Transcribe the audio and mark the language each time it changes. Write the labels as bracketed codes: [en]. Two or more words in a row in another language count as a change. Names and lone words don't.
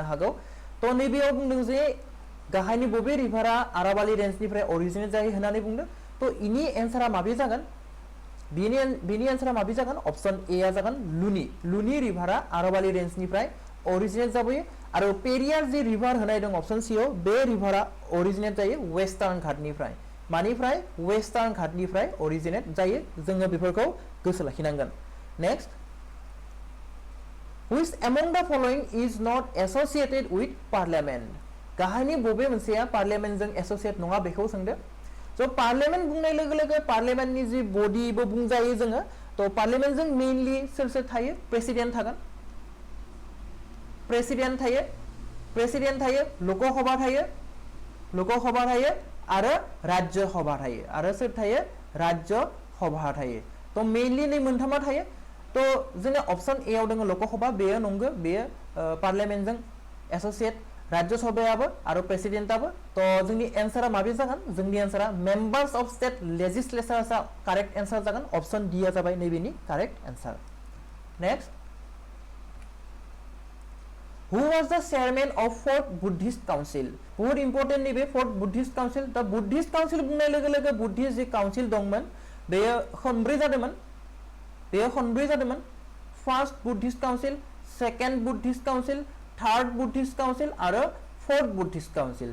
[brx] हागौ तो नैबेयाव बुंदों जे गाहायनि बबे रिभारा [en] Aravali range originate [brx] जायो होननानै बुंदों तो इनि एन्सारा माबे जागोन बेनि एन्सारा माबे जागोन [en] option A [brx] जागोन लुनी रिभारा [en] Aravali range originate [brx] जाबोयो आरो पेरियार जि रिभार होनाय दं ऑप्शन सी आव बे रिभारा अरिजिनेट जायो [en] western ghat [brx] मानिफ्राय [en] western ghat originate [brx] जायो जोङो बेफोरखौ गोसो लाखिनांगोन नेक्स्ट [en] which among the following is not associated with parliament [brx] गाहायनि बबे मोनसेया पार्लियामेन्टजों एसोसिएट नङा बेखौ सोंदो स' पार्लियामेन्ट बुंनाय लोगो लोगो पार्लियामेन्टनि जि बडिबो बुंजायो जोङो थ' पार्लियामेन्टजों मेइनलि सोर सोर थायो प्रेसिडेन्ट थागोन प्रेसिडेन्ट थायो लोकसभा थायो आरो राज्यसभा थायो आरो सोर थायो राज्यसभा थायो थ' मेइनलि नै मोनथामा थायो तो जोंना [en] option A [brx] दङ लोकसभा बेयो नंगौ बेयो पार्लियामेन्टजों एसोसिएट राज्यसभायाबो आरो प्रेसिडेन्टआबो तो जोंनि एन्सारा माबे जागोन जोंनि एन्सारा [en] members of state legislature correct answer [brx] जागोन [en] option D [brx] जाबाय नैबेनि [en] करेक्ट एन्सार नेक्स्ट Who was the chairman of Fourth Buddhist Council? [brx] बहुत इम्पोर्टेन्ट नैबे [en] fourth Buddhist council [brx] दा [en] Buddhist council [brx] बुंनाय लोगो लोगो [en] Buddhist council [brx] दंमोन बेयो खनब्रै [en] जादोंमोन first Buddhist council second Buddhist council third Buddhist council आरो fourth Buddhist council